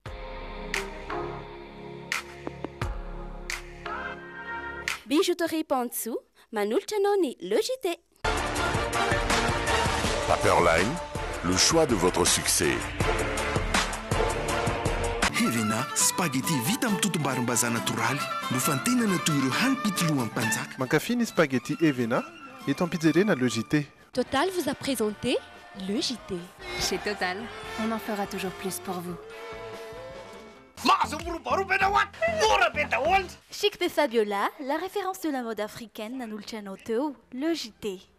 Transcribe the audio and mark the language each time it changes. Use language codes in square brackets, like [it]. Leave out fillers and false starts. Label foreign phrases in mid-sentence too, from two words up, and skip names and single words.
[mg] Bijouterie Pantsu, manolotra anao ny Logité. Paperline, [fr] le choix de votre succès. [mg] Helena, spaghetti vita amin'ny totom-barim-bazaha natoraly no fantenana toy ireo hanim-pitolohan'ny mpanjaka. Mankafy ny spaghetti Evena eto am-pizzeria na Logité. [fr] Total vous a présenté le JT. Chez Total, on en fera toujours plus pour vous. Chic de Fabiola, la référence de la mode africaine, Nanulchanoteo, le JT.